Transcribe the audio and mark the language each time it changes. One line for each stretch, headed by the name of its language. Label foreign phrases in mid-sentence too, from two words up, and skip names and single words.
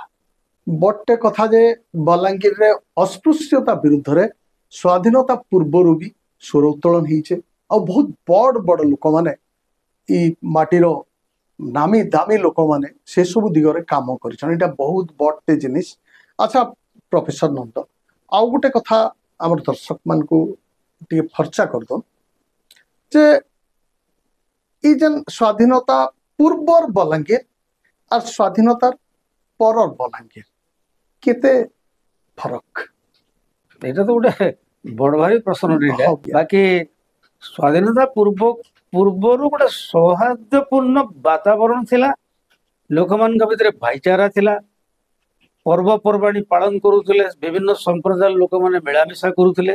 Odia: ବଡ଼ଟେ କଥା ଯେ ବଲାଙ୍ଗୀରରେ ଅସ୍ପୃଶ୍ୟତା ବିରୁଦ୍ଧରେ ସ୍ୱାଧୀନତା ପୂର୍ବରୁ ବି ସ୍ୱର ଉତ୍ତୋଳନ ହେଇଛେ, ଆଉ ବହୁତ ବଡ଼ ବଡ଼ ଲୋକମାନେ ଇ ମାଟିର ନାମୀ ଦାମୀ ଲୋକମାନେ ସେସବୁ ଦିଗରେ କାମ କରିଛନ୍, ଏଇଟା ବହୁତ ବଡ଼ଟେ ଜିନିଷ। ଆଚ୍ଛା ପ୍ରଫେସର ନନ୍ଦ, ଆଉ ଗୋଟେ କଥା ଆମର ଦର୍ଶକ ମାନଙ୍କୁ ଟିକେ ଫର୍ଚ୍ଚା କରିଦଉନ୍ ଯେ ଇ ଯେନ୍ ସ୍ୱାଧୀନତା ପୂର୍ବର ବଲାଙ୍ଗୀର ଆର ସ୍ୱାଧୀନତାର ପରର ବଲାଙ୍ଗୀର କେତେ ଫରକ? ଏଟା ତ ଗୋଟେ ବଡ଼ ଭାରି ପ୍ରଶ୍ନଟେ, ବାକି ସ୍ୱାଧୀନତା ପୂର୍ବରୁ ଗୋଟେ ସୌହାର୍ଦ୍ଦ୍ୟପୂର୍ଣ୍ଣ ବାତାବରଣ ଥିଲା, ଲୋକମାନଙ୍କ ଭିତରେ ଭାଇଚାରା ଥିଲା, ପର୍ବପର୍ବାଣୀ ପାଳନ କରୁଥିଲେ, ବିଭିନ୍ନ ସମ୍ପ୍ରଦାୟର ଲୋକମାନେ ମିଳାମିଶା କରୁଥିଲେ।